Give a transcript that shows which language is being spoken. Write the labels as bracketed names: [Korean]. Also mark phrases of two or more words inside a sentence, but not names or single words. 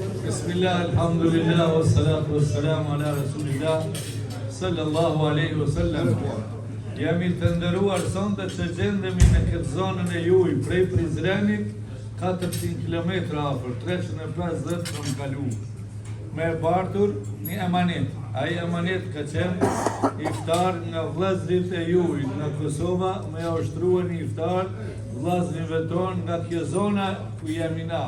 [Arabic] بسم الله، الحمد لله، والصلاة والسلام على رسول الله، صلى الله عليه وسلم. [Albanian] Jemi të ndëruar sonte që gjendemi në këtë zonën e juj, prej Prizrenit, 400 km afër, 350 km kalu. Me bartur një emanet. Ai emanet ka qenë iftar nga vllezërit e juj në Kosova, me ushtruar një iftar vllazërive tonë nga kjo zona ku jemi na.